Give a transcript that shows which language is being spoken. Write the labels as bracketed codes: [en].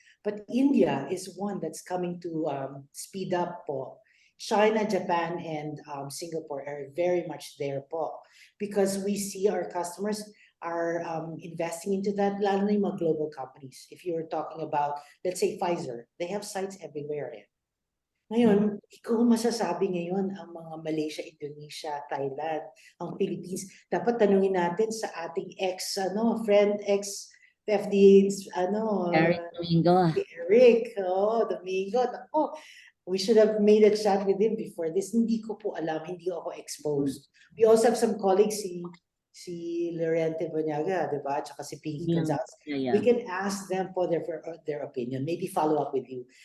[en] But India is one that's coming to speed up po. China, Japan, and Singapore are very much there po. Because we see our customers are investing into that, [tl] lalo na yung mga global companies. [en] If you're talking about, let's say, Pfizer, they have sites everywhere. [tl] Ngayon, ikaw masasabi ngayon ang mga Malaysia, Indonesia, Thailand, ang Philippines, dapat tanungin natin sa ating friend, FDA, Eric Domingo. Eric, Domingo. [en] Nako, we should have made a chat with him before this. [tl] Hindi ko po alam, hindi ako exposed. [en] We also have some colleagues, [tl] si Lorente Bonyaga, diba? Tsaka si Pinky Gonzalez. [en] Yeah. We can ask them for their opinion, maybe follow up with you.